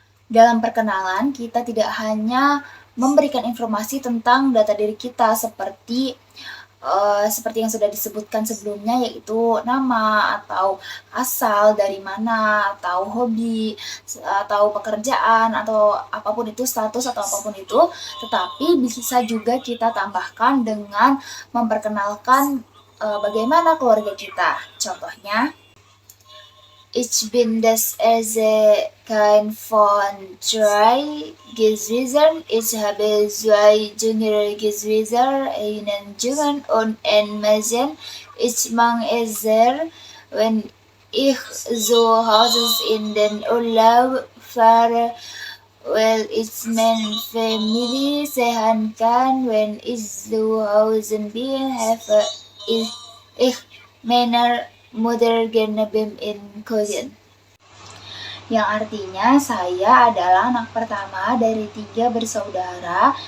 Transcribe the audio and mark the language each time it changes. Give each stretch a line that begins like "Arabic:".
Indonesian: Dalam perkenalan, kita tidak hanya memberikan informasi tentang data diri kita seperti yang sudah disebutkan sebelumnya, yaitu nama atau asal dari mana, atau hobi, atau pekerjaan, atau apapun itu, status atau apapun itu, tetapi bisa juga kita tambahkan dengan memperkenalkan bagaimana keluarga kita. Contohnya,
German: Ich bin das erste Kind von 3 Geschwistern. Ich habe 2 jüngere Geschwister, einen Jungen und ein Mädchen. Ich mag es sehr, wenn ich zu Hause in den Urlaub fahre, weil ich meine Familie sehen kann. Wenn ich zu Hause bin, habe ich meiner Mutter gerne beim Kochen.
Indonesian: Yang artinya saya adalah anak pertama dari 3 bersaudara.